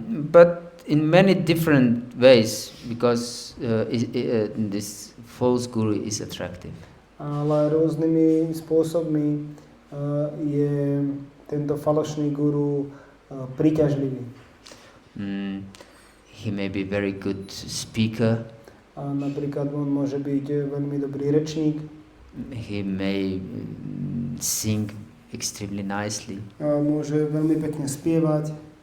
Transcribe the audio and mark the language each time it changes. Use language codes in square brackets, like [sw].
[en] But in many different ways, because this false guru is attractive. [sk] Ale rôznymi spôsobmi je tento falošný guru príťažlivý. [en] He may be very good speaker. [sk] A napríklad on môže byť veľmi dobrý rečník. [en] He may sing extremely nicely. [sk] A môže veľmi pekne spievať.